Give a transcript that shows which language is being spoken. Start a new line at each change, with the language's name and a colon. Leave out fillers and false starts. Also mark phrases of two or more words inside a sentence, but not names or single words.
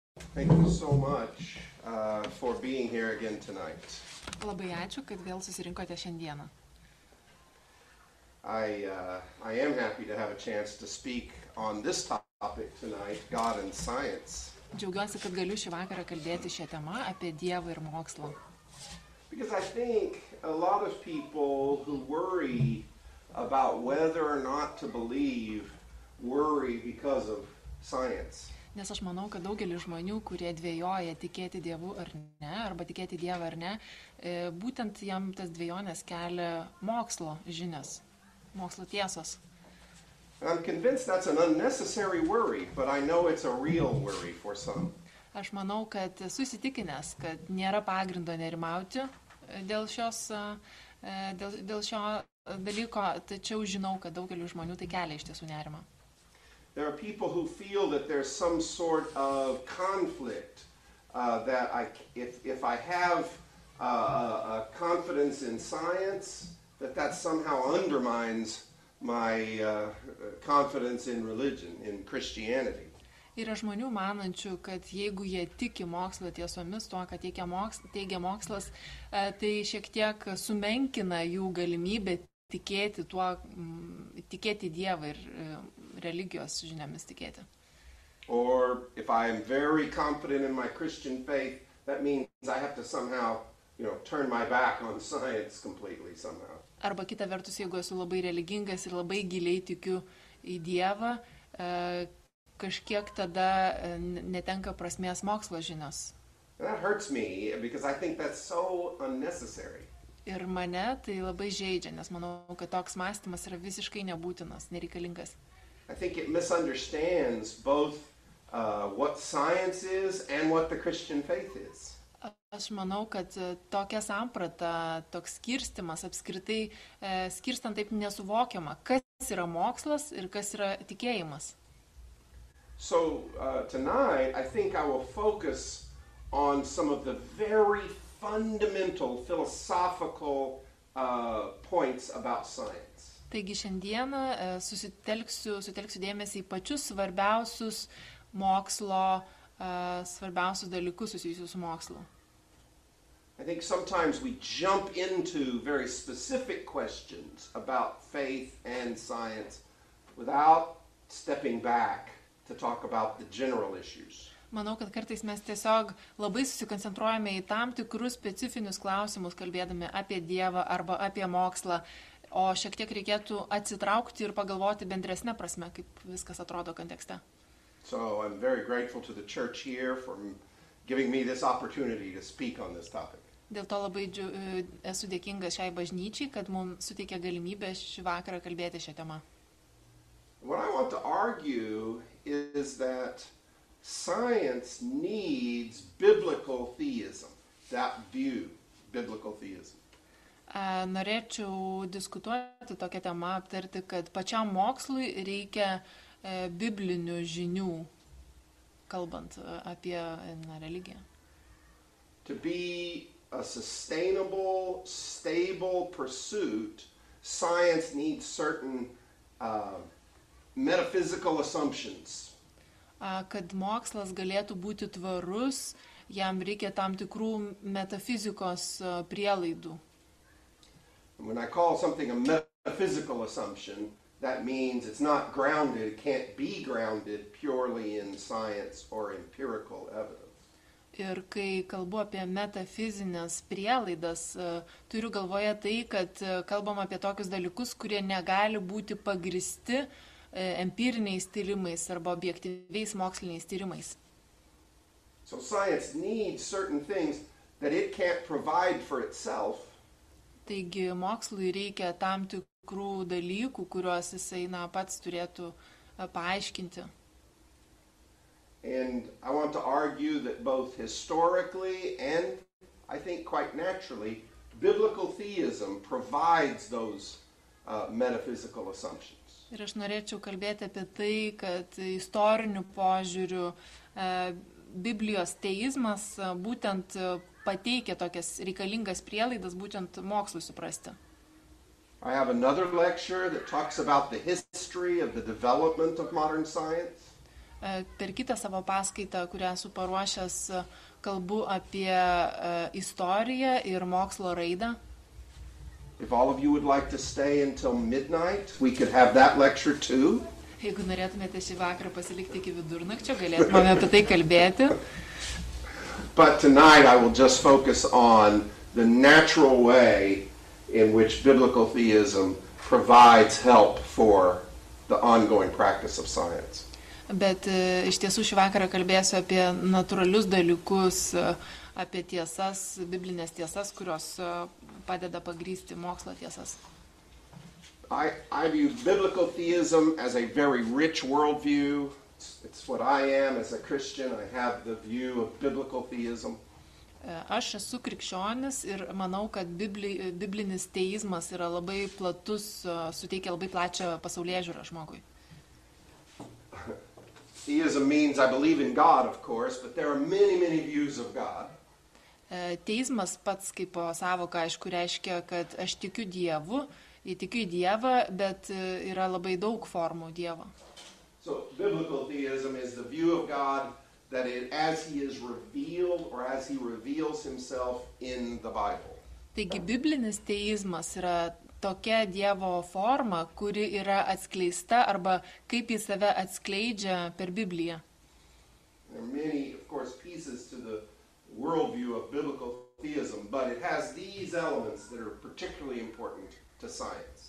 English: Thank you so much for being here again tonight.
Lithuanian: Labai ačiū, kad vėl susirinkote šiandieną.
English: I am happy to have a chance to speak on this topic tonight, God and Science.
Lithuanian: Džiaugiuosi, kad galiu šį vakarą kalbėti šią temą apie Dievą ir mokslą.
English: Because I think a lot of people who worry about whether or not to believe worry because of science.
Lithuanian: Nes aš manau, kad daugelis žmonių, kurie dvejoja tikėti Dievu ar ne, arba tikėti Dievą ar ne, būtent jam tas dvejonės kelia mokslo žinias, mokslo tiesos.
English: I'm convinced that's an unnecessary worry, but I know it's a real worry for some.
Lithuanian: Aš manau, kad susitikinęs, kad nėra pagrindo nerimauti dėl šio dalyko, tačiau žinau, kad daugelis žmonių tai kelia iš tiesų nerimą.
English: There are people who feel that there's some sort of conflict, that if I have a confidence in science, that somehow undermines my confidence in religion, in Christianity.
Lithuanian: Yra žmonių manančių, kad jeigu jie tiki mokslo tiesomis, tuo, kad teigia mokslas, tai šiek tiek sumenkina jų galimybę tikėti Dievą ir religijos žiniomis tikėti.
English: Or if I am very confident in my Christian faith, that means I have to somehow, turn my back on science completely somehow.
Lithuanian: Arba kita vertus, jeigu esu labai religingas ir labai giliai tikiu į Dievą, kažkiek tada netenka prasmės mokslo žinios.
English: And that hurts me because I think that's so unnecessary.
Lithuanian: Ir mane tai labai žeidžia, nes manau, kad toks mąstymas yra visiškai nebūtinas, nereikalingas.
English: I think it misunderstands both what science is and what the Christian faith is.
Lithuanian: Aš manau, kad tokia samprata, toks skirstimas apskritai skirstant taip nesuvokiama, kas yra mokslas ir kas yra tikėjimas.
English: So tonight I think I will focus on some of the very fundamental philosophical points about science.
Lithuanian: Taigi šiandieną sutelksiu dėmesį į pačius svarbiausius mokslo, svarbiausius dalykus susijusius su mokslu.
English: I think sometimes we jump into very specific questions about faith and science without stepping back to talk about the general issues.
Lithuanian: Manau, kad kartais mes tiesiog labai susikoncentruojame į tam tikrus specifinius klausimus, kalbėdami apie Dievą arba apie mokslą, o šiek tiek reikėtų atsitraukti ir pagalvoti bendresnę prasme, kaip viskas atrodo kontekste.
English: So I'm very grateful to the church here for giving me this opportunity to speak on this topic.
Lithuanian: Dėl to labai esu dėkingas šiai bažnyčiai, kad mums suteikė galimybę šį vakarą kalbėti šią temą.
English: What I want to argue is that science needs biblical theism, that view, biblical theism.
Lithuanian: Norėčiau diskutuoti tokią temą, aptarti, kad pačiam mokslui reikia biblinių žinių, kalbant apie religiją.
English: To be a sustainable, stable pursuit, science needs certain metaphysical assumptions.
Lithuanian: Kad mokslas galėtų būti tvarus, jam reikia tam tikrų metafizikos prielaidų.
English: When I call something a metaphysical assumption, that means it's not grounded, it can't be grounded purely in science or empirical evidence.
Lithuanian: Ir kai kalbu apie metafizinės prielaidas, turiu galvoje tai, kad kalbam apie tokius dalykus, kurie negali būti pagristi empiriniais tyrimais arba objektyviais moksliniais tyrimais.
English: So science needs certain things that it can't provide for itself.
Lithuanian: Taigi mokslui reikia tam tikrų dalykų, kuriuos jisai pats turėtų paaiškinti.
English: And I want to argue that both historically and I think quite naturally, biblical theism provides those metaphysical assumptions.
Lithuanian: Ir aš norėčiau kalbėti apie tai, kad istoriniu požiūriu Biblijos teizmas būtent pateikia tokias reikalingas prielaidas būtent mokslui suprasti.
English: I have another lecture that talks about the history of the development of modern science.
Lithuanian: Per kitą savo paskaitą, kurią esu paruošęs, kalbu apie istoriją ir mokslo raidą.
English: If all of you would like to stay until midnight, we could have that lecture too.
Lithuanian: Jeigu norėtumėte šį vakarą pasilikti iki vidurnakčio, galėtume apie tai kalbėti.
English: But tonight I will just focus on the natural way in which biblical theism provides help for the ongoing practice of science.
Lithuanian: Bet iš tiesų šį vakarą kalbėsiu apie natūralius dalykus, apie tiesas, biblinės tiesas, kurios padeda pagrysti mokslo tiesas.
English: I view biblical theism as a very rich worldview. It's what I am as a Christian. I have the view of biblical theism.
Lithuanian: Aš esu krikščionis ir manau, kad biblinis teizmas yra labai platus, suteikia labai plačią pasaulėžiūrą žmogui.
English: Theism means I believe in God, of course, but there are many, many views of God.
Lithuanian: Teizmas pats kaip sąvoka, aišku, reiškia, kad aš tikiu Dievu, tikiu į Dievą, bet yra labai daug formų Dievo.
English: So biblical theism is the view of God that as he is revealed or as he reveals himself in the Bible.
Lithuanian: Taigi biblinis teizmas yra tokia Dievo forma, kuri yra atskleista arba kaip jis save atskleidžia per Bibliją.
English: There are many, of course, pieces to the worldview of biblical theism, but it has these elements that are particularly important to science.